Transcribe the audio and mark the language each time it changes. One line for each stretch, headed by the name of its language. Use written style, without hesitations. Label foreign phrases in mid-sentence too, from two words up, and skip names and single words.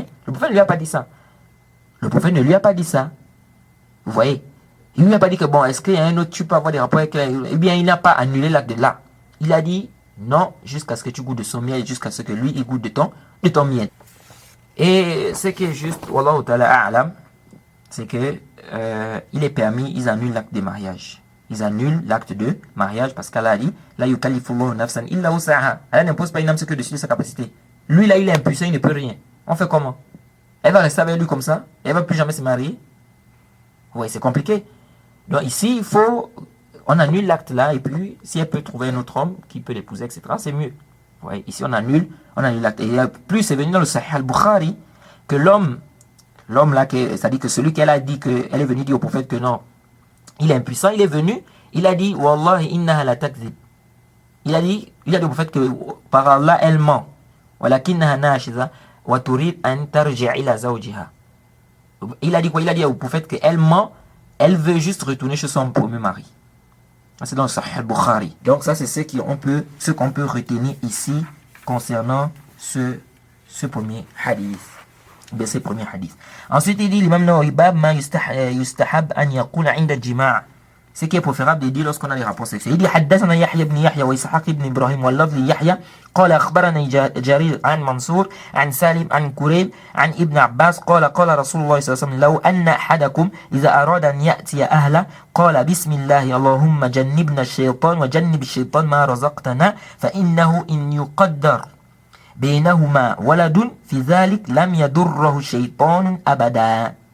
French: Le prophète ne lui a pas dit ça. Le prophète ne lui a pas dit ça. Vous voyez? Il ne lui a pas dit que bon, est-ce qu'il y a un autre, tu peux avoir des rapports avec elle? Eh bien, il n'a pas annulé l'acte de là. Il a dit non, jusqu'à ce que tu goûtes de son miel, jusqu'à ce que lui, il goûte de ton miel. Et ce qui est juste,
Arabic: والله تعالى أعلم,
French: c'est que il est permis, ils annulent l'acte de mariage. Ils annulent l'acte de mariage parce qu'Allah a dit
Arabic: لا يكلف الله نفسا إلا وسعها.
French: Allah n'impose pas une âme ce que dessus de sa capacité. Lui là, il est impuissant, il ne peut rien. On fait comment? Elle va rester avec lui comme ça? Elle va plus jamais se marier? Oui, c'est compliqué. Donc ici, on annule l'acte là, et puis si elle peut trouver un autre homme qui peut l'épouser, etc., c'est mieux. Ouais, ici on annule l'acte. Et plus c'est venu dans le Sahih al-Bukhari que l'homme là, c'est-à-dire que celui qu'elle a dit, qu'elle est venue dire au prophète que non, il est impuissant, il est venu, il a dit
Arabic: والله إنها لتكذب.
French: Il a dit au prophète que par Allah elle ment.
Arabic: ولكنها ناشزة وتريد أن ترجع إلى زوجها.
French: Il a dit quoi? Il a dit au prophète qu'elle ment, elle veut juste retourner chez son premier mari. C'est dans le Sahih al-Bukhari. Donc ça c'est ce qu'on peut retenir ici concernant ce premier hadith. Ces premiers hadiths. Ensuite il dit l'imam Nawawi
Arabic: باب ما يستحب أن يقول عند الجماع'.
French: ce qui est préférable de dire lorsqu'on a des rapports sexuels. Il dit
Arabic: حدثنا يحيى بن يحيى وإسحاق بن إبراهيم واللفظ ليحيى قال أخبرني جرير عن منصور عن سالم عن كريب عن ابن عباس قال قال رسول الله صلى الله عليه وسلم لو أن أحدكم إذا أراد أن يأتي أهله قال بسم الله اللهم جنبنا الشيطان وجنب الشيطان ما رزقتنا فإنه إن يقدر بينهما ولد في ذلك لم يضره الشيطان أبدا.